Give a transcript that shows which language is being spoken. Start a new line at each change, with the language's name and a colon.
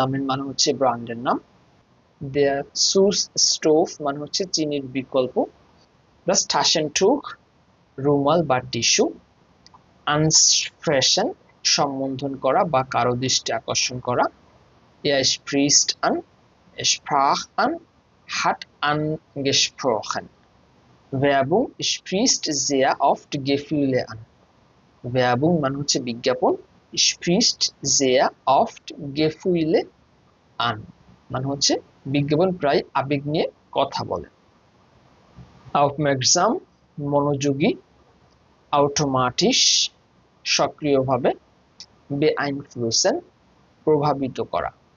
Bangla: মানে হচ্ছে ব্র্যান্ডের নাম, der Süßstoff মানে হচ্ছে চিনির বিকল্প, das Taschentuch রুমাল বা টিস্যু, ansprechen সম্বোধন করা বা কারো দৃষ্টি আকর্ষণ করা,
German: spricht an, sprach an, hat angesprochen, Werbung spricht sehr oft Gefühle an.
Bangla: Werbung মানে হচ্ছে বিজ্ঞাপন,
German: spricht sehr oft Gefühle an
Bangla: মানে হচ্ছে বিজ্ঞাপন প্রায় আবেগ নিয়ে কথা বলে। Aufmerksam মনোযোগী, automatisch সক্রিয়ভাবে, beeinflussen প্রভাবিত করা।